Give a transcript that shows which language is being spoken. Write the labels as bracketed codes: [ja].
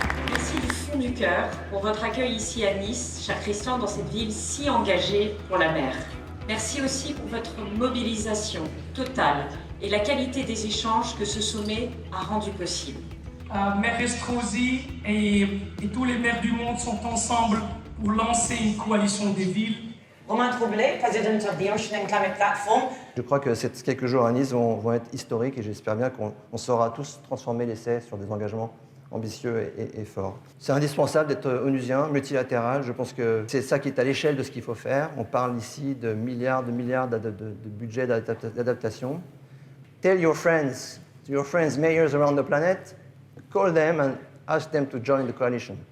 [fr] Merci du fond du cœur pour votre accueil ici à Nice, cher Christian, dans cette ville si engagée pour la mer. Merci aussi pour votre mobilisation totale et la qualité des échanges que ce sommet a rendu possible. Maire Estrosi et tous les maires du monde sont ensemble pour lancer une coalition des villes. [en] Romain Troublé, President of the Ocean and Climate Platform. [fr] Je crois que ces quelques jours à Nice vont être historiques et j'espère bien qu'on saura tous transformer l'essai sur des engagements ambitieux et forts. C'est indispensable d'être onusien, multilatéral. Je pense que c'est ça qui est à l'échelle de ce qu'il faut faire. On parle ici de milliards de budgets d'adaptation. [en] Tell your friends, mayors around the planet, call them and ask them to join the coalition.